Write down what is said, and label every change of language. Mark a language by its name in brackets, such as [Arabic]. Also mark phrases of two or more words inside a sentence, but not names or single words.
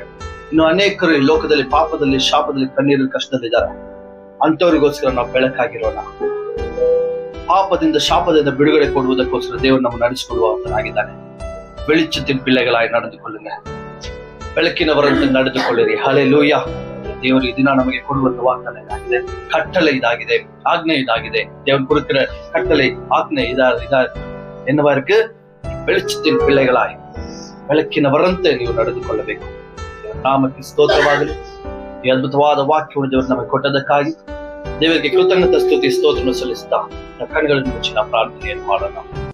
[Kannada] ಇನ್ನು ಅನೇಕರು ಈ ಲೋಕದಲ್ಲಿ ಪಾಪದಲ್ಲಿ, ಶಾಪದಲ್ಲಿ, ಕಣ್ಣೀರಲ್ಲಿ, ಕಷ್ಟದಲ್ಲಿದ್ದಾರೆ. ಅಂತವರಿಗೋಸ್ಕರ ನಾವು ಬೆಳಕಾಗಿರೋಣ. ಪಾಪದಿಂದ, ಶಾಪದಿಂದ ಬಿಡುಗಡೆ ಕೊಡುವುದಕ್ಕೋಸ್ಕರ ದೇವರು ನಮ್ಮ ನಡೆಸಿಕೊಳ್ಳುವಂತನಾಗಿದ್ದಾನೆ. [Tamil] வெளிச்சத்தின் பிள்ளைகளாய் நடந்து கொள்ளுங்க. [Kannada] ಬೆಳಕಿನವರಂತೆ ನಡೆದುಕೊಳ್ಳಿರಿ. ಹಲ್ಲೆಲೂಯಾ. ದೇವರು ಈ ದಿನ ನಮಗೆ ಕೊಡುವಂತ ವಾಗ್ದಾನ ಇದಾಗಿದೆ, ಕಟ್ಟಳೆ ಇದಾಗಿದೆ, ಆಜ್ಞೆ ಇದಾಗಿದೆ. [Tamil] ದೇವನ್ கொடுக்கிற கட்டளை, ஆజ్ఞை இதா என்னவா இருக்கு? வெளிச்சத்தின் பிள்ளைகளாய் [Kannada] ಬೆಳಕಿನವರಂತೆ ನೀವು ನಡೆದುಕೊಳ್ಳಬೇಕು. ನಾಮಕ್ಕೆ ಸ್ತೋತ್ರವಾಗಲಿ. ಈ ಅದ್ಭುತವಾದ ವಾಕ್ಯವನ್ನು ದೇವರು ನಮಗೆ ಕೊಟ್ಟದಕ್ಕಾಗಿ ದೇವರಿಗೆ ಕೃತಜ್ಞತಾ ಸ್ತುತಿ ಸ್ತೋತ್ರವನ್ನು ಸಲ್ಲಿಸ್ತಾ ಕಣ್ಣುಗಳನ್ನು ಮುಚ್ಚಿ ನಾವು ಪ್ರಾರ್ಥನೆಯನ್ನು ಮಾಡೋಣ.